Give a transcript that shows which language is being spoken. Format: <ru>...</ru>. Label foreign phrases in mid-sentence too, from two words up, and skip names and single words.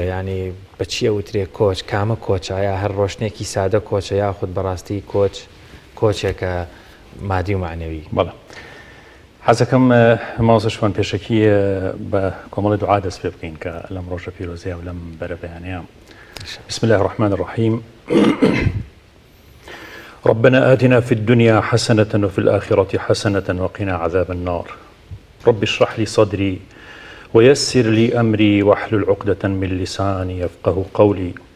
<ckb>ینی بە چییە وترێ کۆچ؟ کامە کۆچە؟ یا هەر ڕۆشنێکی سادە کۆچە یاخود بەڕاستی کۆچێکە مادی و معنەوی؟ بەڵێ حەزەکەم مامۆستا شوان پێشەکی بە کۆمەڵی دوعا دەست پێ بکەین کە لەم ڕۆژە پیرۆزیە و لەم بەرە بەیانەیە.</ckb> <ar>بسم الله الرحمن الرحيم. ربنا آتنا في الدنيا حسنة وفي الآخرة حسنة وقنا عذاب النار. رب اشرح لي صدري ويسر لي أمري واحلل عقدة من لساني يفقه قولي.</ar>